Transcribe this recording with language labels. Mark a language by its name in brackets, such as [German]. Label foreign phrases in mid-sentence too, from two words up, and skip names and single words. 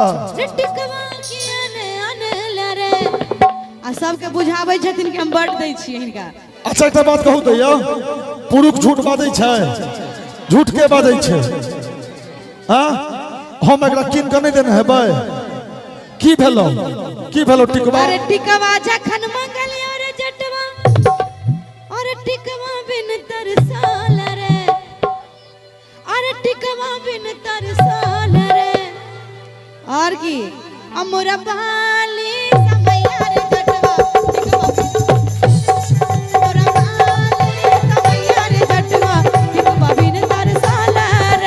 [Maithili] रे टिकवा किया ने अनला रे आ सबके बुझाबै छथिन कि हम बट दै छी हिनका अच्छा एक बात कहू तो यौ पुरुष झूठ बाजै छै झूठ के बाजै छै हां हम एकरा किन के नहीं देने हेबै की भेलो टिकवा अरे टिकवा जखन मंगलियो रे जटवा अरे टिकवा बिन तरसाल रे अरे टिकवा बिन तरसाल रे और की अमरा बाली समैया रे जटवा टिकवा अमरा बाली समैया रे जटवा टिकवा बिन तरसाल रे